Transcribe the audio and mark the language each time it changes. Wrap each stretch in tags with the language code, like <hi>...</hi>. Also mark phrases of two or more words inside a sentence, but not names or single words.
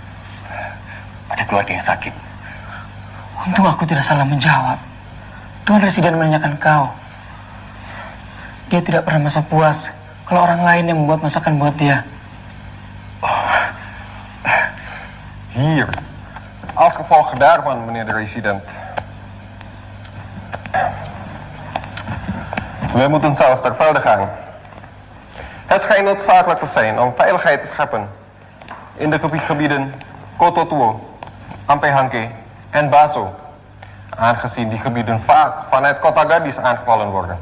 <id>Ada keluarga yang sakit. Untung aku tidak salah menjawab. Tuan Residen menanyakan kau. Dia tidak pernah merasa puas kalau orang lain yang membuat masakan buat dia.</id> <nl>Hier, als gevolg daarvan, meneer de resident. Wij moeten zelf ter velde gaan. Het schijnt noodzakelijk te zijn om veiligheid te scheppen in de gebieden Kototuo, Ampehanke en Baso, aangezien die gebieden vaak vanuit Kota Gadis aangevallen worden.</nl>